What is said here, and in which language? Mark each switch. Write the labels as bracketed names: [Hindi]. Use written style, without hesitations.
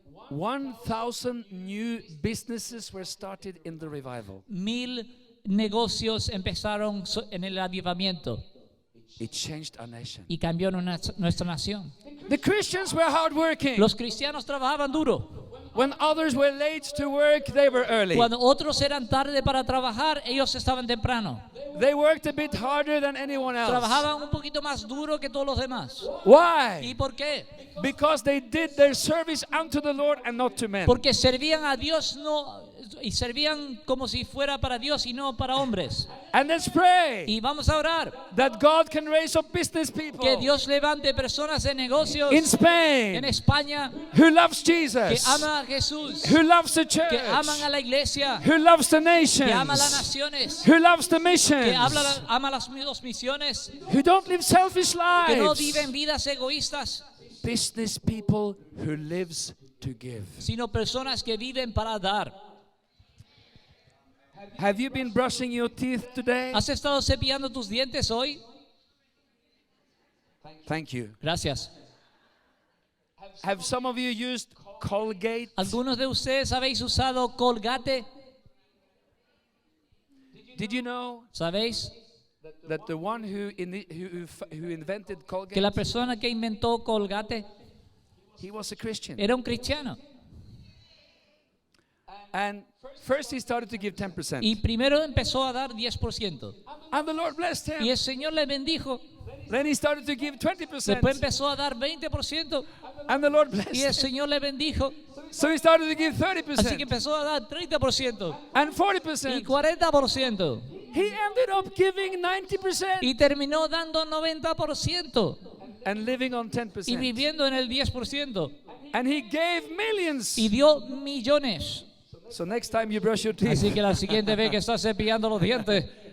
[English] 1,000 new businesses were started in the revival. [Spanish] 1000 negocios empezaron en el avivamiento [English] It changed our nation. [Spanish] y cambió nuestra nación. [English] The Christians were hardworking. [Spanish] Los cristianos trabajaban duro. [English] When others were late to work, they were early. [Spanish] Cuando otros eran tarde para trabajar, ellos estaban temprano. [English] They worked a bit harder than anyone else. [Spanish] Trabajaban un poquito más duro que todos los demás. [English] Why? [Spanish] ¿Y por qué? [English] Because they did their service unto the Lord and not to men. [Spanish] Porque servían a Dios y servían como si fuera para Dios y no para hombres. [English] And let's pray [Spanish] Y vamos a orar [English] that God can raise up business people [Spanish] que Dios levante personas de negocios [English] in [Spanish] en [English] Spain [Spanish] España [English] who loves [Spanish] que [English] Jesus, [Spanish] aman a Jesús, [English] who loves the church, [Spanish] que aman a la iglesia, [English] who loves the [Spanish] que ama a las [English] nations, [Spanish] naciones, [English] who loves the [Spanish] que [English] missions, [Spanish] ama las misiones, [English] who don't live selfish [Spanish] que no [English] lives. [Spanish] viven vidas egoístas, [English] Business people who lives to give. [Spanish] sino personas que viven para dar. [English] Have you been brushing your teeth today? [Spanish] ¿Has estado cepillando tus dientes hoy? [English] Thank you. [Spanish] Gracias. [English] Have some of you used Colgate? [Spanish] ¿Algunos de ustedes habéis usado Colgate? [English] Did you know [Spanish] ¿Sabéis [English] that the one who invented [Spanish] que [English] Colgate, [Spanish] la persona que inventó Colgate [English] he was a Christian. [Spanish] era un cristiano? [English] And first he started to give 10%. [Spanish] Y primero empezó a dar 10%. [English] And the Lord blessed [Spanish] Y [English] him. [Spanish] el Señor le bendijo. [English] Then he started to give 20%. [Spanish] Después empezó a dar 20%. [English] And the Lord [Spanish] Y el [English] blessed him. [Spanish] Señor le bendijo. [English] So he started to give [Spanish] Así que [English] 30%. [Spanish] empezó a dar 30% [English] And [Spanish] y [English] 40%. [Spanish] 40%. [English] He ended up giving 90% [Spanish] Y terminó dando 90% [English] and living on [Spanish] y [English] 10%. [Spanish] viviendo en el 10%. [English] And he gave millions. [Spanish] Y dio millones. [English] So next time you brush your teeth, [Spanish] Así que la siguiente vez que estás cepillando los dientes,